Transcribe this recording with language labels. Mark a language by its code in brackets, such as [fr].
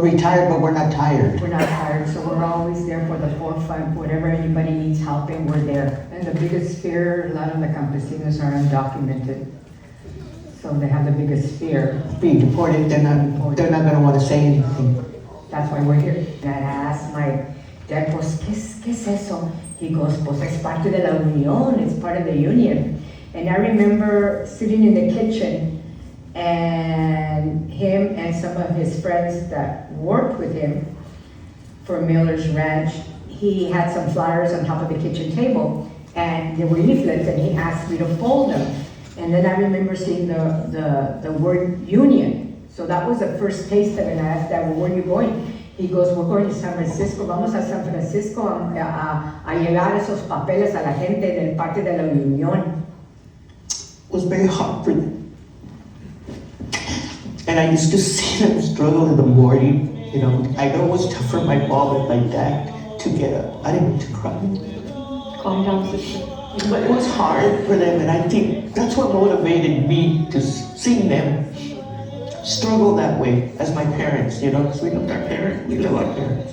[en] retired, but we're not tired. We're not tired, so we're always there for the forefront. Whatever anybody needs help in, we're there. And the biggest fear, a lot of the campesinos are undocumented. So they have the biggest fear. Being deported, they're not gonna want to say anything. That's why we're here. And I asked my dad, [es] pues, ¿qué es eso? [en] He goes, [es] pues es parte de la unión, [en] it's part of the union. And I remember sitting in the kitchen and him and some of his friends that worked with him for Miller's Ranch, he had some flyers on top of the kitchen table and they were leaflets and he asked me to fold them. And then I remember seeing the word union. So that was the first taste of it. And I asked Dad, well, where are you going? He goes, we're going to San Francisco. [es] Vamos a San Francisco a llevar esos papeles a la gente del parte de la unión. [en] It was very hard for them. And I used to see them struggle in the morning. You know, I know it was tough for my mom and my dad to get up. I didn't mean to cry. Calm down, sister. But it was hard for them, and I think that's what motivated me to see them struggle that way as my parents, you know, because we loved our parents, we love our parents.